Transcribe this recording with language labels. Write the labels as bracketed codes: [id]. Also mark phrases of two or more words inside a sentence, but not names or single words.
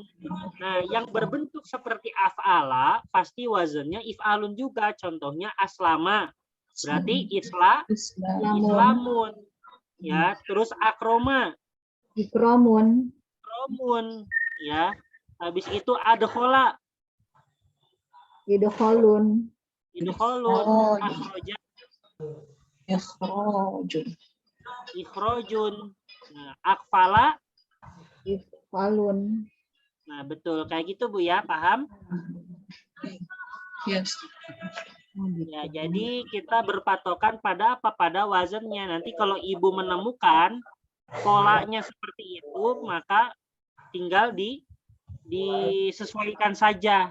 [id] Nah, yang berbentuk seperti af'ala pasti wazannya if'alun juga. Contohnya aslama. Berarti islamun. Ya, terus akroma. Ikromun. Ya. Habis itu adkhola. Idkholun. [ar] أخرج. إخراج. [id] Nah, akfala. Ifalun. Nah, betul. Kayak gitu, Bu ya. Paham? Yes. Ya, jadi kita berpatokan pada apa? Pada wazannya. Nanti kalau Ibu menemukan polanya seperti itu, maka tinggal disesuaikan saja.